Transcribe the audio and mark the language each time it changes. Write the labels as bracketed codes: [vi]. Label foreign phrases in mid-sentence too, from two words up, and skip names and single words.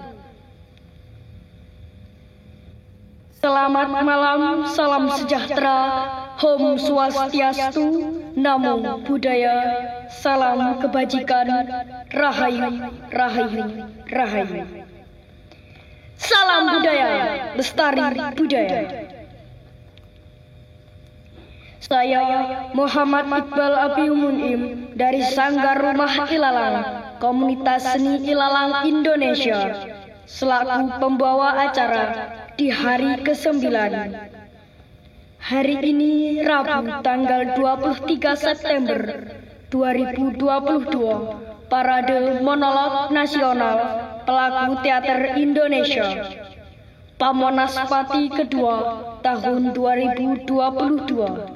[id] Selamat malam, salam sejahtera, [ban] Om Swastiastu, [pi] Namo Buddhaya, [id] salam kebajikan, Rahayu, Rahayu, Rahayu. Salam budaya, lestari budaya. Saya Muhammad Iqbal Abiumun'im dari Sanggar Rumah Ilalang, Komunitas Seni Ilalang Indonesia, selaku pembawa acara di hari ke-9. Hari ini Rabu tanggal 23 September 2022, Parade Monolog Nasional Pelaku Teater Indonesia, Pamonaspati kedua tahun 2022.